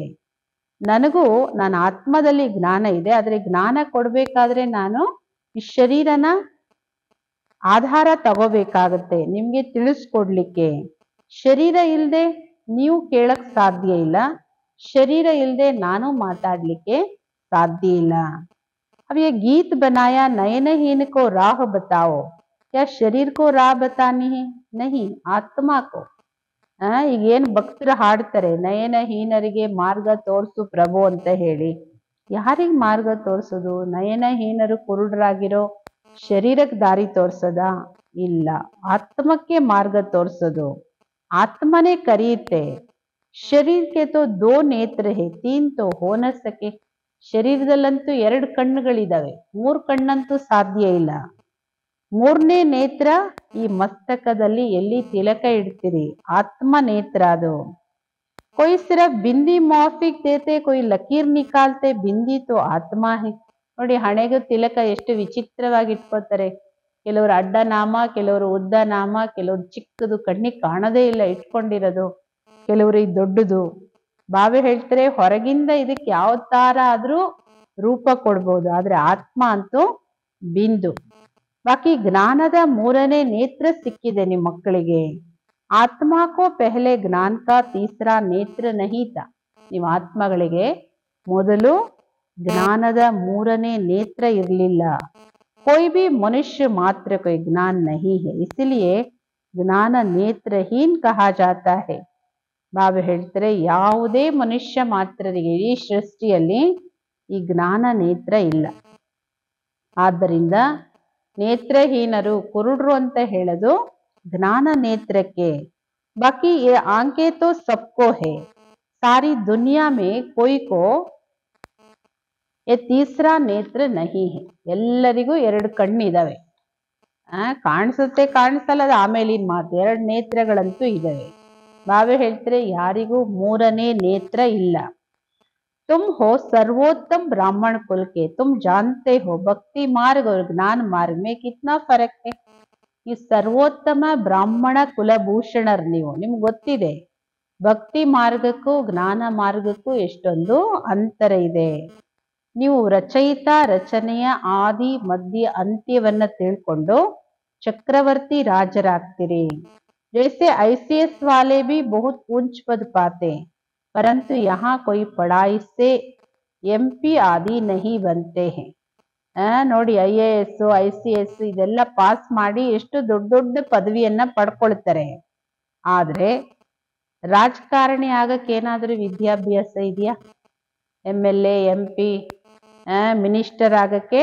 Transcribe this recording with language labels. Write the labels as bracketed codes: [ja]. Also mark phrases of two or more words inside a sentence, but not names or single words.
[kn] ನನಗೂ ನನ್ನ ಆತ್ಮದಲ್ಲಿ ಜ್ಞಾನ ಇದೆ, ಆದ್ರೆ ಜ್ಞಾನ ಕೊಡ್ಬೇಕಾದ್ರೆ ನಾನು ಈ ಶರೀರನ ಆಧಾರ ತಗೋಬೇಕಾಗತ್ತೆ ನಿಮ್ಗೆ ತಿಳಿಸ್ಕೊಡ್ಲಿಕ್ಕೆ. ಶರೀರ ಇಲ್ಲದೆ ನೀವು ಕೇಳಕ್ ಸಾಧ್ಯ ಇಲ್ಲ, ಶರೀರ ಇಲ್ಲದೆ ನಾನು ಮಾತಾಡ್ಲಿಕ್ಕೆ ಸಾಧ್ಯ ಇಲ್ಲ. [hi] अब ये गीत बनाया नयनहीन को राह बताओ, क्या शरीर को राह बतानी है? नहीं, आत्मा को. [kn] ಈಗ ಏನ್ ಭಕ್ತರು ಹಾಡ್ತಾರೆ ನಯನಹೀನರಿಗೆ ಮಾರ್ಗ ತೋರ್ಸು ಪ್ರಭು ಅಂತ ಹೇಳಿ, ಯಾರಿಗ್ ಮಾರ್ಗ ತೋರ್ಸೋದು? ನಯನಹೀನರು ಕುರುಡರಾಗಿರೋ ಶರೀರಕ್ಕೆ ದಾರಿ ತೋರ್ಸೋದ? ಇಲ್ಲ, ಆತ್ಮಕ್ಕೆ ಮಾರ್ಗ ತೋರ್ಸೋದು. ಆತ್ಮನೇ ಕರೆಯುತ್ತೆ. ಶರೀರಕ್ಕೆ [hi] तो दो नेत्र हैं तीन तो हो न सके. [kn] ಶರೀರದಲ್ಲಂತೂ 2 ಕಣ್ಣುಗಳಿದಾವೆ, 3 ಕಣ್ಣಂತೂ ಸಾಧ್ಯ ಇಲ್ಲ. 3ನೇ ನೇತ್ರ ಈ ಮಸ್ತಕದಲ್ಲಿ ಎಲ್ಲಿ ತಿಲಕ ಇಡ್ತೀರಿ, ಆತ್ಮ ನೇತ್ರ ಅದು. [hi] कोई सिर्फ बिंदी मौफिक देते, कोई लकीर निकालते, बिंदी तो आत्मा है. [kn] ನೋಡಿ ಹಣೆಗೂ ತಿಲಕ ಎಷ್ಟು ವಿಚಿತ್ರವಾಗಿ ಇಟ್ಕೋತಾರೆ. ಕೆಲವರು ಅಡ್ಡ ನಾಮ, ಕೆಲವರು ಉದ್ದ ನಾಮ, ಕೆಲವರು ಚಿಕ್ಕದು ಕಣ್ಣಿಗೆ ಕಾಣದೇ ಇಲ್ಲ ಇಟ್ಕೊಂಡಿರೋದು, ಕೆಲವರು ಈ ದೊಡ್ಡದು. ಬಾಬೆ ಹೇಳ್ತಾರೆ ಹೊರಗಿಂದ ಇದಕ್ಕೆ ಯಾವ ತರ ಆದ್ರೂ ರೂಪ ಕೊಡ್ಬೋದು, ಆದ್ರೆ ಆತ್ಮ ಅಂತೂ ಬಿಂದು. ಬಾಕಿ ಜ್ಞಾನದ ಮೂರನೇ ನೇತ್ರ ಸಿಕ್ಕಿದೆ ನಿಮ್ಮ ಮಕ್ಕಳಿಗೆ. [hi] आत्मा को पहले ज्ञान का तीसरा नेत्र नहीं था. [kn] ನಿಮ್ಮ ಆತ್ಮಗಳಿಗೆ ಮೊದಲು ಜ್ಞಾನದ ಮೂರನೇ ನೇತ್ರ ಇರಲಿಲ್ಲ. [hi] कोई भी मनुष्य मात्र कोई ज्ञान नहीं है, इसलिए ज्ञान नेत्रहीन कहा जाता है. [kn] ಬಾಬಾ ಹೇಳ್ತಾರೆ ಯಾವುದೇ ಮನುಷ್ಯ ಮಾತ್ರರಿಗೆ ಈ ಸೃಷ್ಟಿಯಲ್ಲಿ ಈ ಜ್ಞಾನ ನೇತ್ರ ಇಲ್ಲ. ಆದ್ದರಿಂದ ನೇತ್ರಹೀನರು, ಕುರುಡ್ರು ಅಂತ ಹೇಳೋದು [hi] ज्ञान नेत्र के. बाकी ये आंखें तो सबको है, सारी दुनिया में कोई को ये तीसरा नेत्र नहीं है. [kn] ಎಲ್ಲರಿಗೂ ಎರಡು ಕಣ್ಣಿದಾವೆ. ಕಾಣಿಸುತ್ತೆ ಕಾಣಿಸಲ್ಲ ಅದು ಆಮೇಲಿನ ಮಾತು, ಎರಡು ನೇತ್ರಗಳಂತೂ ಇದಾವೆ. ಬಾಬೆ ಹೇಳ್ತಾರೆ ಯಾರಿಗೂ ಮೂರನೇ ನೇತ್ರ ಇಲ್ಲ. [hi] तुम हो सर्वोत्तम ब्राह्मण कुल के, तुम जानते हो भक्ति मार्ग और ज्ञान मार्ग में कितना फर्क है. [kn] ಈ ಸರ್ವೋತ್ತಮ ಬ್ರಾಹ್ಮಣ ಕುಲಭೂಷಣರ್ ನೀವು, ನಿಮ್ಗೆ ಗೊತ್ತಿದೆ ಭಕ್ತಿ ಮಾರ್ಗಕ್ಕೂ ಜ್ಞಾನ ಮಾರ್ಗಕ್ಕೂ ಎಷ್ಟೊಂದು ಅಂತರ ಇದೆ. ನೀವು ರಚಯಿತ ರಚನೆಯ ಆದಿ ಮಧ್ಯ ಅಂತ್ಯವನ್ನ ತಿಳ್ಕೊಂಡು ಚಕ್ರವರ್ತಿ ರಾಜರಾಗ್ತೀರಿ. [hi] जैसे ICS वाले भी बहुत ऊंच पद पाते, परंतु यहाँ कोई पढ़ाई से MP आदि नहीं बनते हैं. [kn] ನೋಡಿ IAS ICS ಇದೆಲ್ಲ ಪಾಸ್ ಮಾಡಿ ಎಷ್ಟು ದೊಡ್ಡ ದೊಡ್ಡ ಪದವಿಯನ್ನ ಪಡ್ಕೊಳ್ತಾರೆ. ಆದ್ರೆ ರಾಜಕಾರಣಿ ಆಗಕ್ಕೆ ಏನಾದ್ರೂ ವಿದ್ಯಾಭ್ಯಾಸ ಇದೆಯಾ? [en] MLA MP minister [kn] ಆಗಕ್ಕೆ?